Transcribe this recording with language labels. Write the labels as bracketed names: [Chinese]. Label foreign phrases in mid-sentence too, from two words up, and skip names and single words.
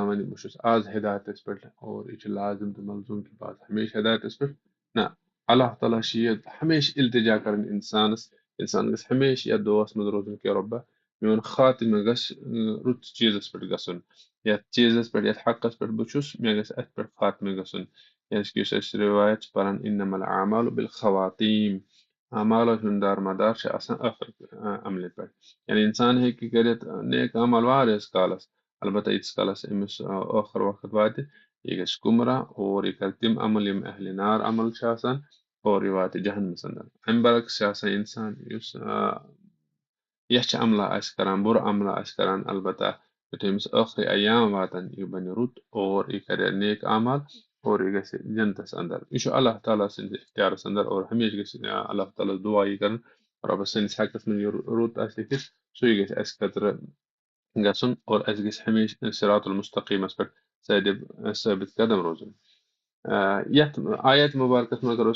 [Kashmiri] وَنہِ بہٕ چھُس آز ہدایتس پٮ۪ٹھ اور یہِ چھُ لازم تہٕ ملزوٗم کہِ بہٕ آسہٕ ہمیشہٕ ہدایتس پٮ۪ٹھ نہ اللہ تعالیٰ چھِ یہِ ہمیشہٕ التجا کران اِنسانس انسان گژھِ ہمیشہٕ یتھ دُعاہس منٛز روزُن کہِ رۄبا میون خاتمہٕ گژھِ رُت چیٖزس پٮ۪ٹھ گژھُن یتھ چیٖزس پٮ۪ٹھ یتھ حقس پٮ۪ٹھ بہٕ چھُس مےٚ گژھِ اتھ پٮ۪ٹھ خاتمہٕ گژھُن کیٛازِکہِ یُس اَسہِ رِوایت چھِ پران [Arabic] انما الاعمال بالخواتیٖم [Kashmiri] اعمالو ہُنٛد دارمدار چھُ آسان ٲخرت عملہِ پٮ۪ٹھ یعنی اِنسان ہیٚکہِ کٔرِتھ نیک عمل واریاہس کالس البتہ ییٖتِس کالس أمِس ٲخر وقت واتہِ یہِ گژھِ گُمراہ اور یہِ کرِ تِم عمل یِم اہلِ نار عمل چھِ آسان اور یہِ واتہِ جہنمس انٛدر امہِ برعکس چھِ آسان اِنسان یُس یَچھِ عملہ آسہِ کران بُرٕ عملہ آسہِ کران البتہ یُتھُے أمِس ٲخری ایام واتن یہِ بنہِ رُت اور یہِ کرِ نیک اعمال اور یہِ گژھِ جنتس انٛدر یہِ چھُ اللہ تعالیٰ سٕنٛدِس اختیارس انٛدر اور ہمیشہٕ گژھِ اللہ تعالیٰ ہس دُعا یی کرُن رۄبس سٲنِس حقس منٛز یہِ رُت آسہِ لیکھِتھ سُے گژھِ اَسہِ خٲطرٕ گژھُن اور اَسہِ گژھِ ہمیشہٕ صراط المستقیٖمس پٮ۪ٹھ ثٲبت قدم روزُن یتھ آیت مُبارکس منٛز اگر أسۍ